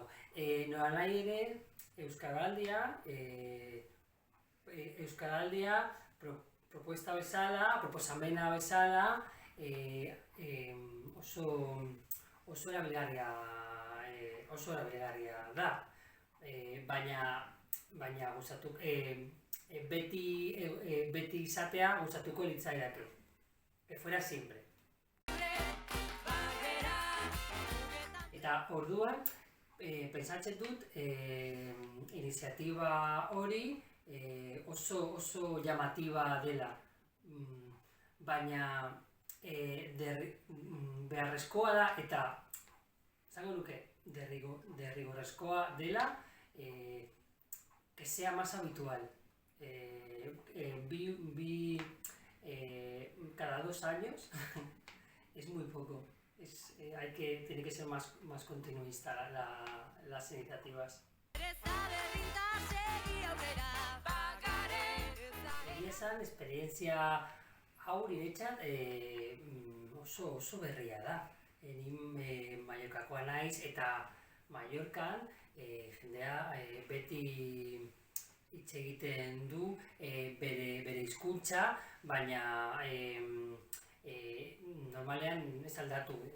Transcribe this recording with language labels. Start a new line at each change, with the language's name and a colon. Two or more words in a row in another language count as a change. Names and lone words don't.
Basque: Nolanahi ere, Euskaraldia proposamena bezala oso erabilgarria da. Baina beti izatea gustatuko litzaidake.
Spanish: Que fuera siempre.
Basque: Eta orduan, pentsatzen dut iniziatiba hori oso llamatiba dela, baina beharrezkoa da eta esango nuke derrigorrezkoa dela
Spanish: que sea más habitual. Cada 2 años es muy poco. Tiene que ser más continuista las iniciativas.
Basque: Egia esan, esperientzia hau niretzat oso berria da. Ni Mallorcakoa naiz eta Mallorcan jendea beti hitz egiten du bere hizkuntza, baina normalean ez aldatu.